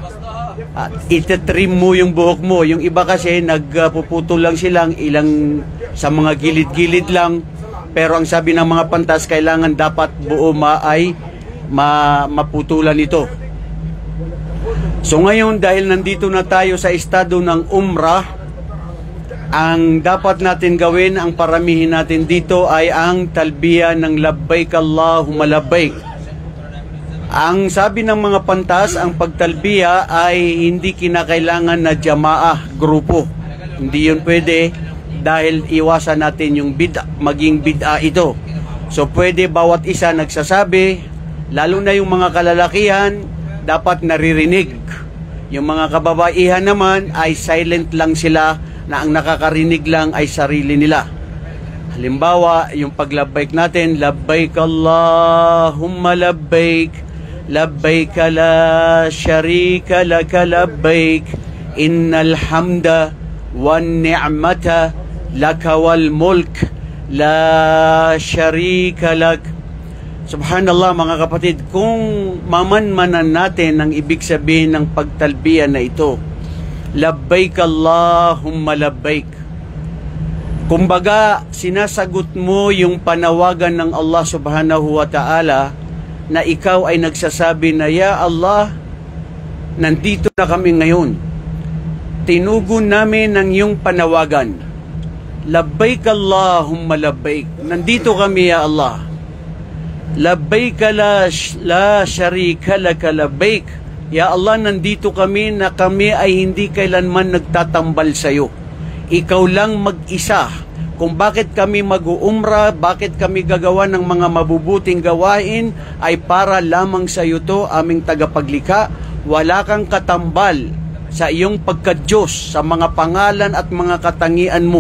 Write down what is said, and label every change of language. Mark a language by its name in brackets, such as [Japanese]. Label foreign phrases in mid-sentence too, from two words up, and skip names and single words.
[Filipino] Itetrim mo yung buhok mo. Yung iba kasi nagpuputol lang silang ilang sa mga gilid-gilid lang, pero ang sabi ng mga pantas, kailangan dapat buo maputulan ito. So ngayon, dahil nandito na tayo sa estado ng Umrah, ang dapat natin gawin, ang paramihin natin dito ay ang talbiya ng [Arabic] لبيك اللهم لبيك. [Filipino] Ang sabi ng mga pantas, ang pagtalbiya ay hindi kinakailangan na jamaah, grupo. Hindi yun pwede, dahil iwasan natin yung maging bid'a ito. So pwede bawat isa nagsasabi, lalo na yung mga kalalakihan, dapat naririnig. Yung mga kababaihan naman ay silent lang sila, na ang nakakarinig lang ay sarili nila. Halimbawa, yung paglabbaik natin, [Arabic] لبيك اللهم لبيك، لبيك لا شريك لك لبيك، إن الحمد والنعمة لك والملك لا شريك لك. [Filipino] Subhanallah, mga kapatid, kung mamanmanan natin ang ibig sabihin ng pagtalbiya na ito, [Arabic] لبيك اللهم لبيك, [Filipino] kumbaga sinasagot mo yung panawagan ng [Arabic] الله سبحانه وتعالى, [Filipino] na ikaw ay nagsasabi na, [Arabic] يا الله, [Filipino] nandito na kami ngayon, tinugon namin ang iyong panawagan. [Arabic] لبيك اللهم لبيك, [Filipino] nandito kami [Arabic] يا الله. لبيك لا شريك لك لبيك، يا الله, [Filipino] nandito kami na kami ay hindi kailanman nagtatambal sa iyo. Ikaw lang mag-isa. Kung bakit kami mag-uumra, bakit kami gagawa ng mga mabubuting gawain, ay para lamang sa iyo to, aming tagapaglikha. Wala kang katambal sa iyong pagka-Diyos, sa mga pangalan at mga katangian mo.